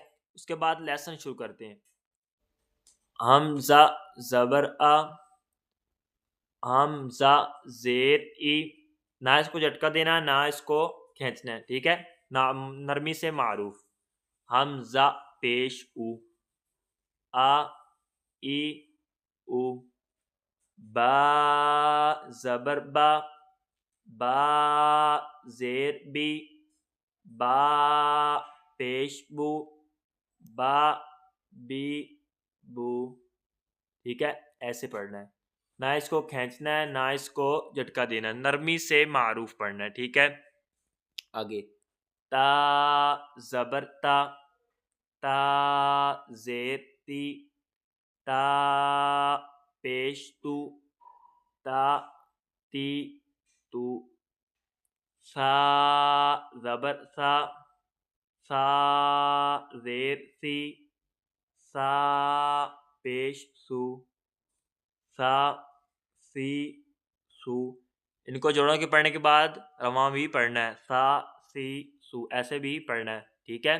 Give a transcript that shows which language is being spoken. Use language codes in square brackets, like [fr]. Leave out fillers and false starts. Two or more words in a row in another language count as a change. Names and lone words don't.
[ur] اس کے بعد لیسن شروع کرتے ہیں۔ حمزہ زبر آ، حمزہ زیر ای، نہ اس کو جھٹکا دینا نہ اس کو کھینچنا ہے، ٹھیک ہے؟ نرمی سے معروف۔ حمزہ پیش او، آ ای او، با زبر با، با زیر بی، با پیش بو، با بی بو، ٹھیک ہے؟ ایسے پڑھنا ہے، نہ اس کو کھینچنا ہے نہ اس کو جھٹکا دینا ہے، نرمی سے معروف پڑھنا ہے، ٹھیک ہے؟ آگے تا زبر تا، تا زیر تی، تا پیش تو، تا تی تو، سا زبر سا، سا زیر سی، سا پیش سو، سا سی سو۔ ان کو جوڑوں کے پڑھنے کے بعد رواں بھی پڑھنا ہے، سا سی سو، ایسے بھی پڑھنا ہے، ٹھیک ہے؟